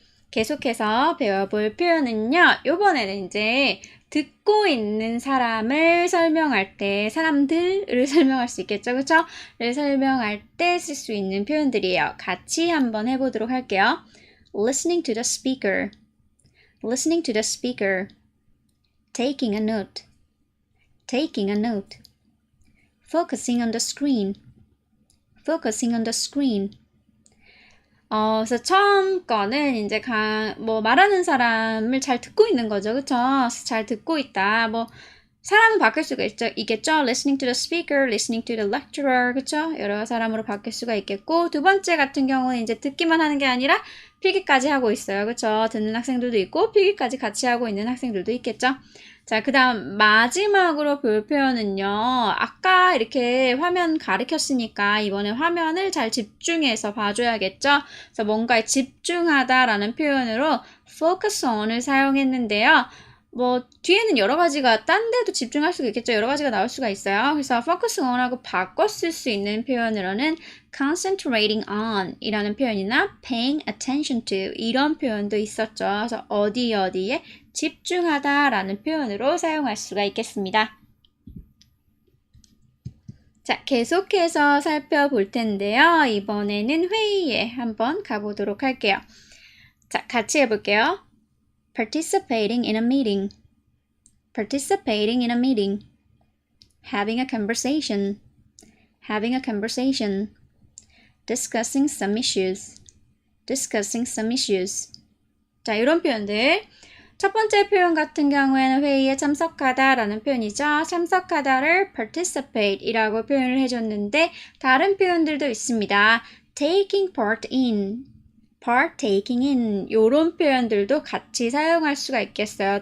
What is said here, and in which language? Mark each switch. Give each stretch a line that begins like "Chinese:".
Korean: 계속해서 배워볼 표현은요. 요번에는 이제 듣고 있는 사람을 설명할 때 사람들을 설명할 수 있겠죠. 그쵸? 를 설명할 때 쓸 수 있는 표현들이에요. 같이 한번 해보도록 할게요.
English: Listening to the speaker. Listening to the speaker. Taking a note. Taking a note. Focusing on the screen. Focusing on the screen.
Korean: 그래서 처음 거는 이제 말하는 사람을 잘 듣고 있는 거죠. 그쵸? 잘 듣고 있다. 사람은 바뀔 수가 있겠죠.
English: Listening to the speaker, listening to the lecturer,
Korean: 그쵸? 여러 사람으로 바뀔 수가 있겠고, 두 번째 같은 경우는 이제 듣기만 하는 게 아니라 필기까지 하고 있어요. 그쵸? 듣는 학생들도 있고, 필기까지 같이 하고 있는 학생들도 있겠죠. 자, 그 다음 마지막으로 볼 표현은요. 아까 이렇게 화면 가리켰으니까 이번에 화면을 잘 집중해서 봐줘야겠죠. 그래서 뭔가에 집중하다라는 표현으로
English: focus on
Korean: 을 사용했는데요. 뭐 뒤에는 여러 가지가 딴 데도 집중할 수가 있겠죠. 여러 가지가 나올 수가 있어요. 그래서 focus on하고 바꿔 쓸 수 있는 표현으로는
English: concentrating on
Korean: 이라는 표현이나
English: paying attention to
Korean: 이런 표현도 있었죠. 그래서 어디에 집중하다 라는 표현으로 사용할 수가 있겠습니다. 자, 계속해서 살펴볼 텐데요. 이번에는 회의에 한번 가보도록 할게요. 자, 같이 해볼게요.
English: Participating in a meeting. Participating in a meeting. Having a conversation. Having a conversation. Discussing some issues. Discussing some issues.
Korean: 자, 이런 표현들. 첫 번째 표현 같은 경우에는 회의에 참석하다 라는 표현이죠. 참석하다를 participate 이라고 표현을 해줬는데 다른 표현들도 있습니다.
English: taking part in, partaking in
Korean: 이런 표현들도 같이 사용할 수가 있겠어요.